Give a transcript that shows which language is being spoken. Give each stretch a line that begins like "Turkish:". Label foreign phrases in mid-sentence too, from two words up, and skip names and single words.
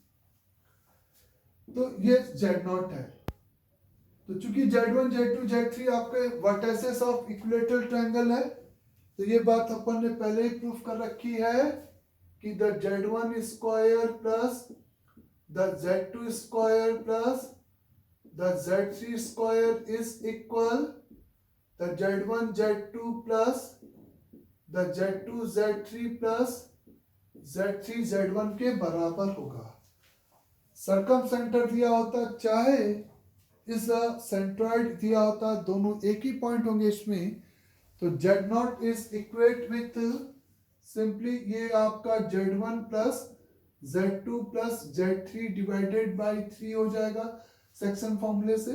Hindi: तो ये z0 है, तो चूंकि z1 z2 z3 आपके
English: vertices of equilateral
Hindi: ट्रायंगल है, तो ये बात अपन ने पहले ही प्रूफ कर रखी है कि
English: the z1 square plus the z2 square plus the z3 square is equal the z1 z2 plus the z2 z3 plus z3 z1
Hindi: के बराबर होगा।
English: circumcenter
Hindi: दिया होता चाहे इस सेंट्रॉइड दिया होता, दोनों एक ही पॉइंट होंगे इसमें, तो
English: Z0 is equate with simply
Hindi: ये आपका
English: Z1 plus Z2 plus Z3 divided by 3
Hindi: हो जाएगा
English: section formula
Hindi: से।